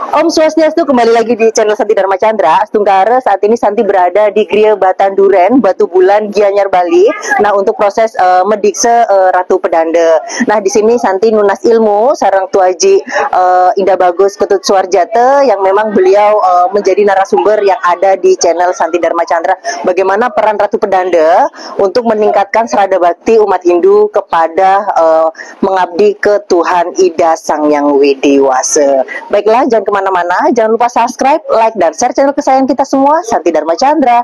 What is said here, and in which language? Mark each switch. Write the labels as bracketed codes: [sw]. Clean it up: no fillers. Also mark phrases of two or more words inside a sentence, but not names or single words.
[id] Swastiastu, kembali lagi di channel Santi Dharma Chandra. Astungkara, saat ini Santi berada di Gria Batanduren, Batu Bulan, Gianyar, Bali. Nah, untuk proses medikse Ratu Pedanda. Nah, di sini Santi nunas ilmu sarang Tuaji Indah Bagus Ketut Suarjata, yang memang beliau menjadi narasumber yang ada di channel Santi Dharma Chandra. Bagaimana peran Ratu Pedanda untuk meningkatkan serada bakti umat Hindu kepada mengabdi ke Tuhan Ida Sang Yang Widiwasa. Baiklah, jangan kemana-mana, jangan lupa subscribe, like, dan share channel kesayangan kita semua, Santi Dharma Chandra.